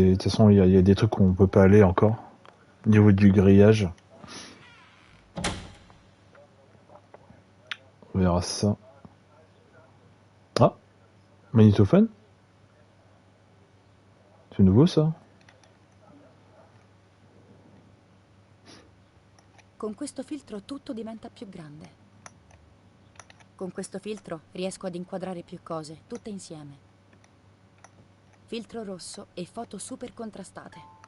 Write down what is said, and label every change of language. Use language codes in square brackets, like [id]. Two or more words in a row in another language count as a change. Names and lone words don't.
[fr] De toute façon, il y a des trucs où on peut pas aller encore. Au niveau du grillage. On verra ça. Ah, magnétophone. C'est nouveau ça. [it] Con questo filtro tutto diventa più grande. Con questo filtro riesco ad inquadrare più cose, tutte insieme. Filtro rosso e foto super contrastate.